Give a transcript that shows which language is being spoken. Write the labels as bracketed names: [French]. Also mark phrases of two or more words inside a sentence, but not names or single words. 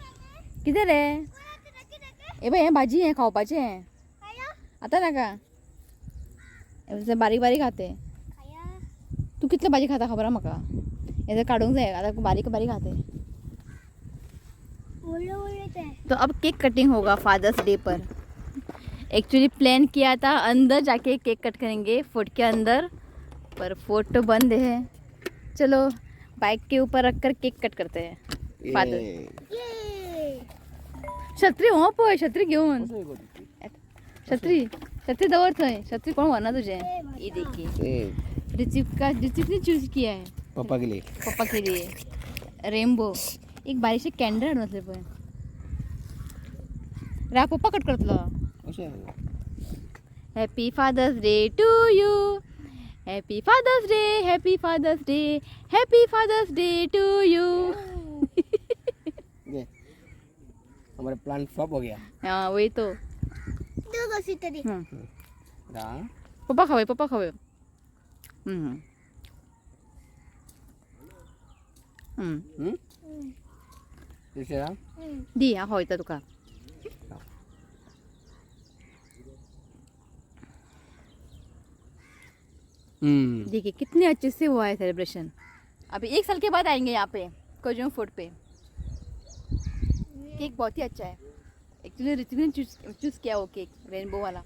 [Konkani] कितें रे हे पळय हें भाजी हें खावपाचें आतां नाका जसं बारीक बारीक खाते. तू कितलं भाजी खाता खबर म्हाका. याचं काढून जाय आता बारीक बारीक खाते. [Hindi] तो अब [English] cake cutting [Hindi] होगा [English] Father's Day [Hindi] पर. एक्चुअली प्लान किया था अंदर जाके [English] cake cut [Hindi] करेंगे फोर्ट के अंदर, पर फोर्ट तो बंद है. चलो बाइक के ऊपर रखकर [English] cake cut [Hindi] करते हैं. [Konkani] फादर छत्री हो पळय, छत्री घेऊन. छत्री छत्री दवर थंय. छत्री कोण वरना तुझे. [Hindi] ये देखिए ऋतिक ने चूज किया है पापा के लिए. पप्पा के लिए रेनबो. [Konkani] एक बारीकशी कॅन्डल हाडून घातले पण. रा पप्पा कट करतलो. [English] Happy Father's Day to you. Happy Father's Day, Happy Father's Day, Happy Father's Day to you. [Hindi] हमारा प्लान फ्लॉप हो गया. हाँ वही तो. [Konkani] पप्पा खावे पप्पा खावे. दी हा होयता तुका. [Hindi] देखिए कितने अच्छे से हुआ है सेलिब्रेशन. अभी 1 साल के बाद आएंगे यहाँ पे कोजूम फूड पे. केक बहुत ही अच्छा है. एक्चुअली ऋतिक ने चूज किया वो [English] cake rainbow [Hindi] वाला.